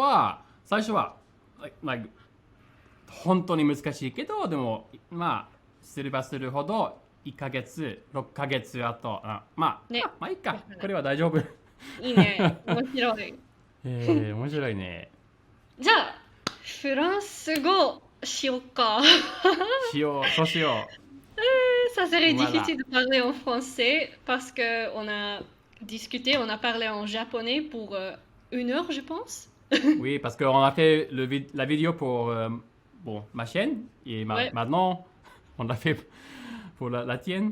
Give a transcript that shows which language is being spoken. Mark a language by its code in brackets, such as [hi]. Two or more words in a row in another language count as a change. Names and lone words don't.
[ja] 初は、like 本当に難しいけど、でも、まあ、すればするほど、1ヶ月、6ヶ月あと、ね。まあいいか。だからこれは大丈夫。いいね。面白い。面白いね。じゃあ、フランス語しようか。そうしよ [fr] Ça serait う。voilà. difficile de parler en français parce que on a discuté, on a parlé en japonais pour 1 heure, je pense. Oui, parce qu'on a fait la vidéo pour bon, ma chaîne, et Ouais. maintenant, on l'a fait pour la tienne.